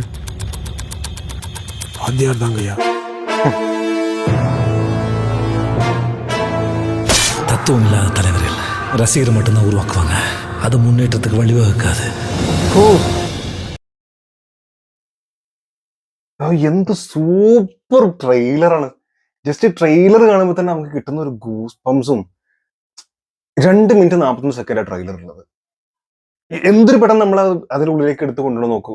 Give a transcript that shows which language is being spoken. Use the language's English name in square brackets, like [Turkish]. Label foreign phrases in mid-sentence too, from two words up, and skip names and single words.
[Tamil] வாத்தியார் தாங்க ஐயா. தத்துவம் இல்லாத தலைவர்கள் ரசிகரை மட்டும்தான் உருவாக்குவாங்க. அது முன்னேற்றத்துக்கு வழிவகுக்காது. [Malayalam] എന്ത് സൂപ്പർ ട്രെയിലറാണ്. [English] just trailer [Malayalam] കാണുമ്പോൾ തന്നെ നമുക്ക് കിട്ടുന്ന ഒരു ഗൂസ് പംസും. 2 മിനിറ്റ് 41 സെക്കൻഡ് ട്രെയിലർ ഉള്ളത്. എന്തൊരു പടം നമ്മൾ അതിനുള്ളിലേക്ക് എടുത്ത് കൊണ്ടുവന്ന് നോക്കൂ.